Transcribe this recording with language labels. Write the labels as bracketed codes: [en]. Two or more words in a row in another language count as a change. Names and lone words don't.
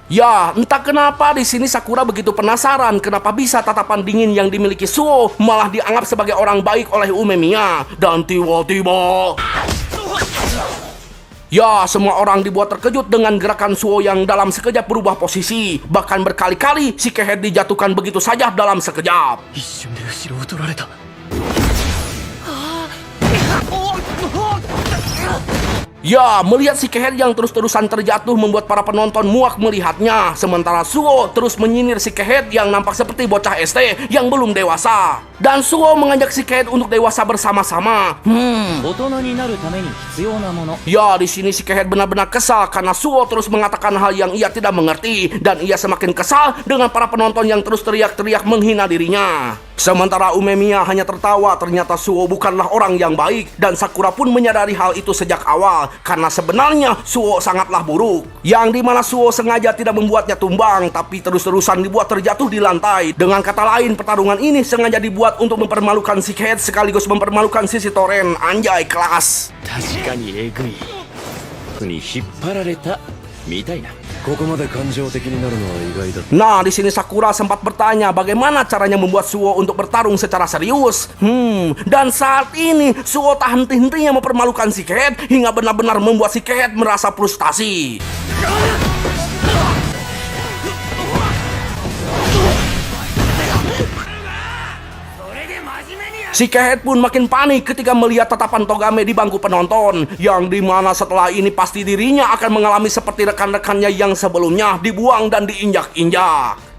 [id] Ya, entah kenapa di sini Sakura begitu penasaran kenapa bisa tatapan dingin yang dimiliki Suo malah dianggap sebagai orang baik oleh Umemiya. Dan tiba-tiba, ya, semua orang dibuat terkejut dengan gerakan Suo yang dalam sekejap berubah posisi. Bahkan berkali-kali si Kehead dijatuhkan begitu saja dalam sekejap. [ja] 一瞬で後ろを取られた。 [id] Ya, melihat si Kehead yang terus-terusan terjatuh membuat para penonton muak melihatnya. Sementara Suo terus menyinir si Kehead yang nampak seperti bocah SD yang belum dewasa. Dan Suo mengajak si Kehead untuk dewasa bersama-sama. [ja] 大人になるために必要なもの [id] Ya, di sini si Kehead benar-benar kesal karena Suo terus mengatakan hal yang ia tidak mengerti, dan ia semakin kesal dengan para penonton yang terus teriak-teriak menghina dirinya. Sementara Umemiya hanya tertawa, ternyata Suo bukanlah orang yang baik, dan Sakura pun menyadari hal itu sejak awal karena sebenarnya Suo sangatlah buruk. Yang dimana Suo sengaja tidak membuatnya tumbang, tapi terus-terusan dibuat terjatuh di lantai. Dengan kata lain, pertarungan ini sengaja dibuat untuk mempermalukan si Kehead sekaligus mempermalukan sisi Toren. Anjay, kelas. [ja] 確かにえぐい。に引っ張られたみたいな。ここまで感情的になるのは意外だ [id] Nah, di sini Sakura sempat bertanya bagaimana caranya membuat Suo untuk bertarung secara serius. Dan saat ini Suo tak henti-hentinya mempermalukan si Kehead hingga benar-benar membuat si Kehead merasa frustasi. Si Kehead pun makin panik ketika melihat tatapan Togame di bangku penonton, yang dimana setelah ini pasti dirinya akan mengalami seperti rekan-rekannya yang sebelumnya dibuang dan diinjak-injak.